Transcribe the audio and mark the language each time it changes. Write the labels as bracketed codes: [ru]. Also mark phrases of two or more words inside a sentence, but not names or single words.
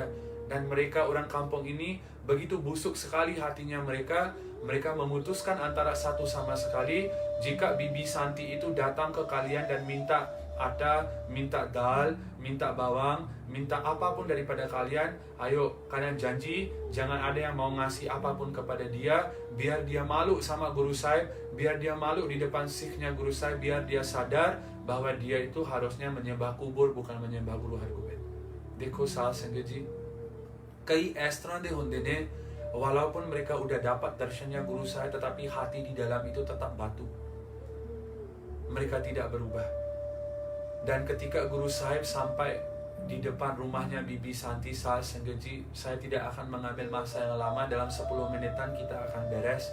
[id] Dan mereka orang kampung ini begitu busuk sekali hatinya mereka, mereka memutuskan antara satu sama sekali, jika Bibi Santi itu datang ke kalian dan minta atta, minta dal, minta bawang, minta apapun daripada kalian, ayo kalian janji jangan ada yang mau ngasih apapun kepada dia, biar dia malu sama Guru Sahib, biar dia malu di depan Sikhnya Guru Sahib, biar dia sadar bahwa dia itu harusnya menyembah kubur bukan menyembah Guru Hargobind। [pa] ਦੇਖੋ ਸਾਧ ਸੰਗਤ ਜੀ, ਕਈ ਇਸ ਤਰ੍ਹਾਂ ਦੇ ਹੁੰਦੇ ਨੇ, [id] walaupun mereka udah dapat darshannya Guru Sahib tetapi hati di dalam itu tetap batu, mereka tidak berubah। Dan ketika Guru Sahib sampai di depan rumahnya Bibi Santi Sahaj Sangatji, saya tidak akan mengambil masa yang lama, dalam 10 menitan kita akan beres.